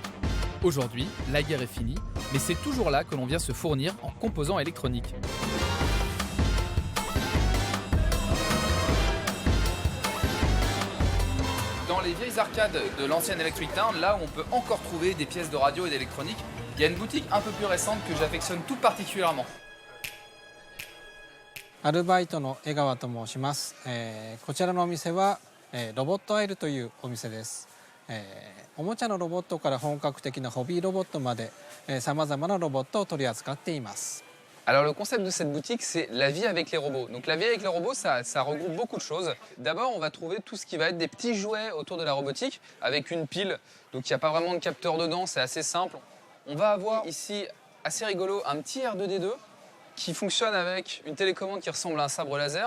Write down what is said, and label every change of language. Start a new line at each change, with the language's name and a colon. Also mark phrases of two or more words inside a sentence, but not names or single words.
French: Aujourd'hui, la guerre est finie, mais c'est toujours là que l'on vient se fournir en composants électroniques. Dans les vieilles arcades de l'ancienne Electric Town, là où on peut encore trouver des pièces de radio et d'électronique, il y a une boutique un peu plus récente que j'affectionne tout particulièrement.
Japanese: アルバイトの江川と申します。こちらのお店は、ロボットアイルというお店です。おもちゃのロボットから本格的なホビーロボットまで、さまざまなロボットを取り扱っています。
French: Alors le concept de cette boutique, c'est la vie avec les robots. Donc la vie avec les robots, ça regroupe beaucoup de choses. D'abord, on va trouver tout ce qui va être des petits jouets autour de la robotique avec une pile. Donc il n'y a pas vraiment de capteur dedans, c'est assez simple. On va avoir ici, assez rigolo, un petit R2D2 qui fonctionne avec une télécommande qui ressemble à un sabre laser.